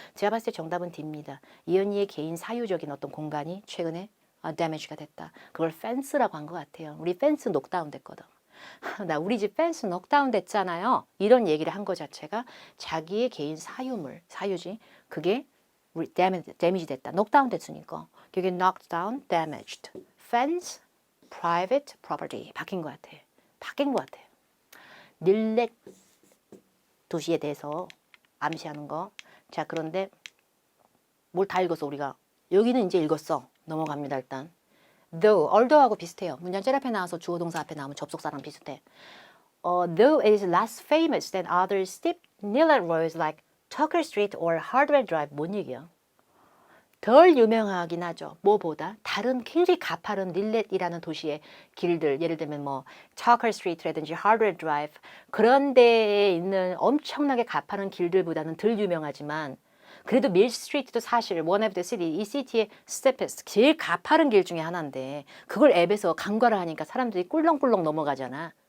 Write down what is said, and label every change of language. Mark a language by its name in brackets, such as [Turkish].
[Korean] 제가 봤을 때 정답은 D입니다. 이 언니의 개인 사유적인 어떤 공간이 최근에 데미지가 됐다. 그걸 펜스라고 한 것 같아요. 우리 펜스 녹다운 됐거든. 나 우리 집 펜스 녹다운 됐잖아요. 이런 얘기를 한 것 자체가 자기의 개인 사유지. 그게 데미지 됐다. 녹다운 됐으니까. [English] 그게 knocked down, damaged. fence, private property. [Korean] 바뀐 것 같아. 바뀐 것 같아. 닐렛 도시에 대해서 암시하는 거. 자, 그런데 뭘 다 읽었어 우리가. 여기는 이제 읽었어. 넘어갑니다 일단. though, although하고 비슷해요. 문장 짤 앞에 나와서 주어 동사 앞에 나오면 접속사랑 비슷해. [English] though it is less famous than other steep needle roads like Tucker Street or Hardware Drive. [Korean] 뭔 얘기야? 덜 유명하긴 하죠. 뭐보다 다른 굉장히 가파른 릴렛이라는 도시의 길들, 예를 들면 뭐 Tucker Street라든지 Hardware Drive 그런 데에 있는 엄청나게 가파른 길들보다는 덜 유명하지만 그래도 밀 스트리트도 사실 [English] one of the city, [Korean] 이 시티의 steepest, 제일 가파른 길 중에 하나인데 그걸 앱에서 간과를 하니까 사람들이 꿀렁꿀렁 넘어가잖아.